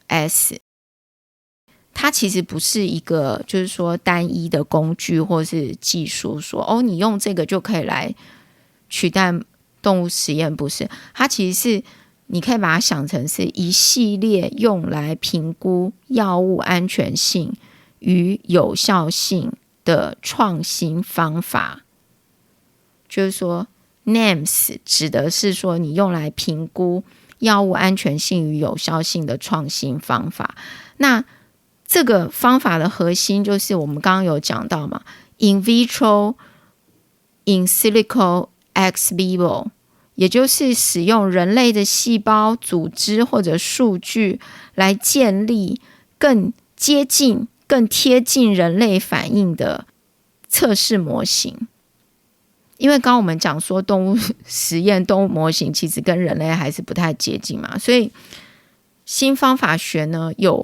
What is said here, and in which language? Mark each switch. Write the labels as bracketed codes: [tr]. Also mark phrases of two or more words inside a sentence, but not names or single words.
[zh] 它其实不是一个就是说单一的工具或是技术，说你用这个就可以来取代动物实验，不是，它其实是你可以把它想成是一系列用来评估药物安全性与有效性的创新方法。就是说 NAMS 指的是说你用来评估药物安全性与有效性的创新方法。那这个方法的核心就是我们刚刚有讲到嘛， [la] in vitro in silico ex vivo， [zh] 也就是使用人类的细胞、组织或者数据来建立更接近、更贴近人类反应的测试模型。因为刚刚我们讲说动物实验、动物模型其实跟人类还是不太接近嘛，所以新方法学呢有